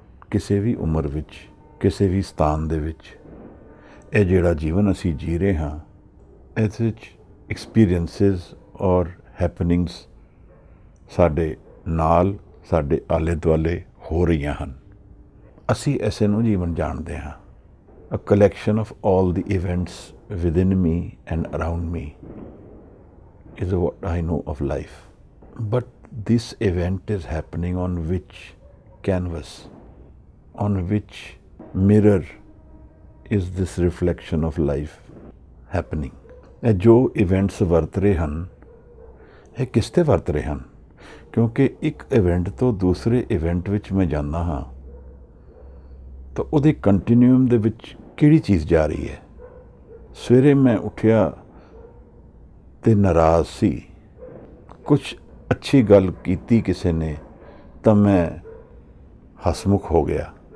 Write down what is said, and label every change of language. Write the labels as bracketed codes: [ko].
[pa] ਕਿਸੇ ਵੀ ਉਮਰ ਵਿੱਚ, ਕਿਸੇ ਵੀ ਸਥਾਨ ਦੇ ਵਿੱਚ ਇਹ ਜਿਹੜਾ ਜੀਵਨ ਅਸੀਂ ਜੀ ਰਹੇ ਹਾਂ, ਇਸ ਵਿੱਚ ਐਕਸਪੀਰੀਐਂਸਿਸ ਔਰ ਹੈਪਨਿੰਗਸ ਸਾਡੇ ਨਾਲ, ਸਾਡੇ ਆਲੇ ਦੁਆਲੇ ਹੋ ਰਹੀਆਂ ਹਨ। ਅਸੀਂ ਐਸੇ ਨੂੰ ਜੀਵਨ ਜਾਣਦੇ ਹਾਂ। [en] A collection of all the events within me and around me is what I know of life. But this event is happening on which canvas, on which mirror is this reflection of life happening? [pa] ਇਹ ਜੋ events ਵਰਤ ਰਹੇ ਹਨ, ਇਹ ਕਿਸ ਤੇ ਵਰਤ ਰਹੇ ਹਨ? ਕਿਉਂਕਿ ਇੱਕ ਇਵੈਂਟ ਤੋਂ ਦੂਸਰੇ ਇਵੈਂਟ ਵਿੱਚ ਮੈਂ ਜਾਂਦਾ ਹਾਂ ਤਾਂ ਉਹਦੇ ਕੰਟੀਨਿਊਮ ਦੇ ਵਿੱਚ ਕਿਹੜੀ ਚੀਜ਼ ਜਾ ਰਹੀ ਹੈ? ਸਵੇਰੇ ਮੈਂ ਉੱਠਿਆ ਤੇ ਨਾਰਾਜ਼ ਸੀ, ਕੁਛ ਅੱਛੀ ਗੱਲ ਕੀਤੀ ਕਿਸੇ ਨੇ ਤਾਂ ਮੈਂ ਹਸਮੁਖ ਹੋ ਗਿਆ।